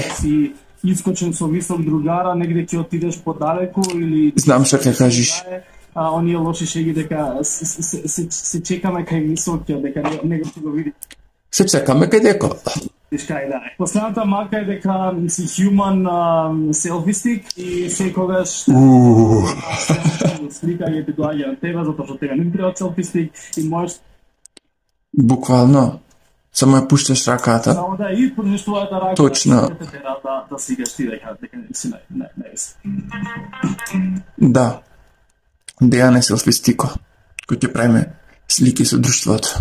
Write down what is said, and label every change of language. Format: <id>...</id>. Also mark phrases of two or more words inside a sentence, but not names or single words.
<mk>Си искочен со висок другара, негде ќе отидеш подалеку или... Знам што ќе кажеш. Оние лоши шеги дека се чекаме кај високиот, дека него ќе го види. Се чекаме кај деко. Последната мака е дека си</mk> <en>human selfie stick</en> <mk>и секогаш слика ќе ти доаѓа на тебе, затоа што тебе не треба</mk> <en>selfie stick</en> <mk>и можеш буквално само ја пушташ раката. Само да и пушташ твојата рака. Точно. Да сликаш ти дека си не. Да. Дејане</mk> <en>selfie stick,</en> <mk>кој ќе правиме слики со друштвото.</mk>